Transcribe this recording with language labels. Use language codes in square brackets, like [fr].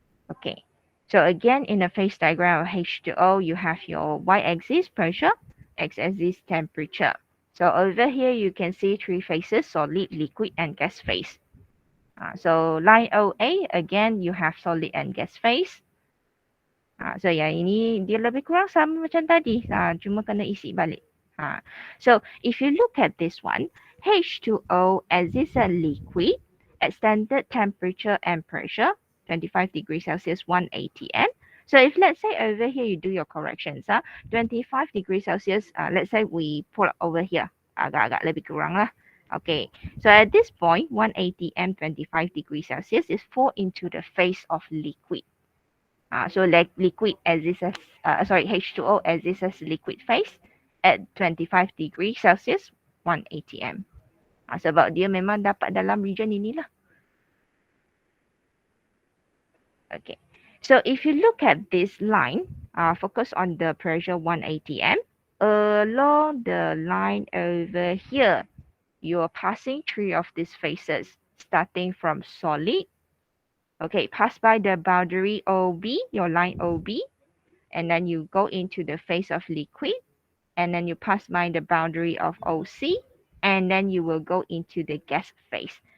[en] Okay, so again, in the phase diagram of H2O, you have your y-axis pressure, x-axis temperature. So over here, you can see three phases, solid, liquid, and gas phase. So line OA, again, you have solid and gas phase. [ms] So yang ini dia lebih kurang sama macam tadi. Cuma kena isi balik. [en] So if you look at this one, H2O as is a liquid at standard temperature and pressure, 25 degrees Celsius, 1 atm. So if let's say over here you do your corrections, 25 degrees Celsius, let's say we pull over here, [ms] agak-agak lebih kurang lah. [en] Okay, so at this point, 1 atm, 25 degrees Celsius is fall into the phase of liquid. So like liquid as this as H2O as this as liquid phase at 25 degrees Celsius 1 atm. [ms] Sebab dia memang dapat dalam region inilah. [en] Okay. So if you look at this line, focus on the pressure 1 atm. Along the line over here, you're passing three of these phases, starting from solid. Okay, pass by the boundary OB, your line OB, and then you go into the phase of liquid, and then you pass by the boundary of OC, and then you will go into the gas phase.